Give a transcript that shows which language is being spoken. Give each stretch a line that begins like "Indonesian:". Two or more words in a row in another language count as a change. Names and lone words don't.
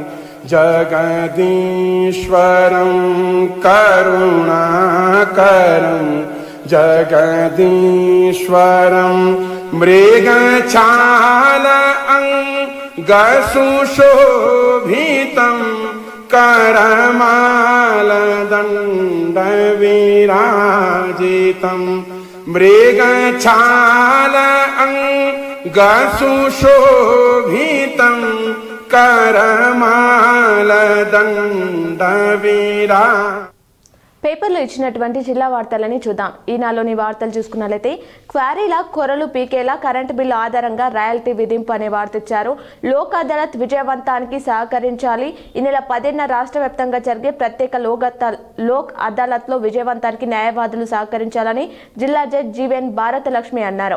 Sanskrit: जगदीश्वरं करुणाकरं जगदीश्वरं मृगछाल अंगसुशोभितं करमालदण्डविराजितं मृगछाल अंगसुशोभितं करमालदण्डविराजितं।
Telugu: పేపర్లో ఇచ్చినటువంటి జిల్లా వార్తలని చూద్దాం. ఈనాలోని వార్తలు చూసుకున్నట్లయితే క్వారీల కొరలు పీకేలా
English: current bill
Telugu: ఆధారంగా రాయల్టీ విధింపు అనే వార్త ఇచ్చారు. లోక్ అదాలత్ విజయవంతానికి సహకరించాలి. ఈ నెల 10న రాష్ట్ర వ్యాప్తంగా జరిగే ప్రత్యేక లోక్ అదాలత్లో విజయవంతానికి న్యాయవాదులు సహకరించాలని జిల్లా జడ్జి జీవన్ భారతలక్ష్మి అన్నారు.